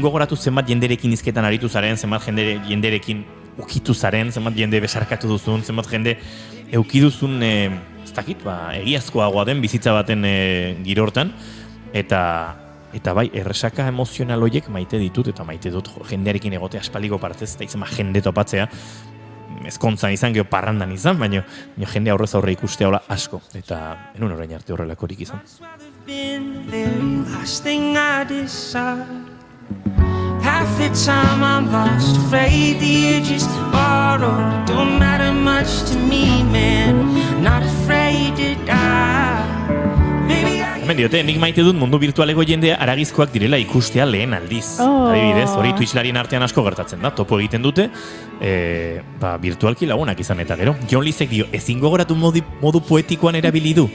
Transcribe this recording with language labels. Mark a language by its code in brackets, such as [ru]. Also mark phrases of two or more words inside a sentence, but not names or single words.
[eu] gogoratu zenbat jenderekin hizketan aritu zaren, zenbat jenderekin ukitu zaren, zenbat jende besarkatu duzun, zenbat jende eukiduzun ez dakit, egiazkoagoa den bizitza baten giro hortan, eta bai, erresaka emozional horiek maite ditut, eta maite dut jendearekin egote aspaldiko partez, eta izan jende topatzea, ezkontzan izan, geho parrandan izan, baina jende aurrez aurre ikustea hola asko, eta enun orain arte horrelakorik izan. [en] Last thing I decide, half the time I'm lost, afraid the edges borrowed, don't matter much to me, man, not afraid to die. [eu] Hemen diote, nik maite dut mundu virtualeko jendea aragizkoak direla ikustea lehen aldiz. Adibidez, hori Twitchlarien artean asko gertatzen da, topo egiten dute, virtualki lagunak izan eta gero. Jon Lizek dio, ezin gogoratu modu poetikoan erabili du.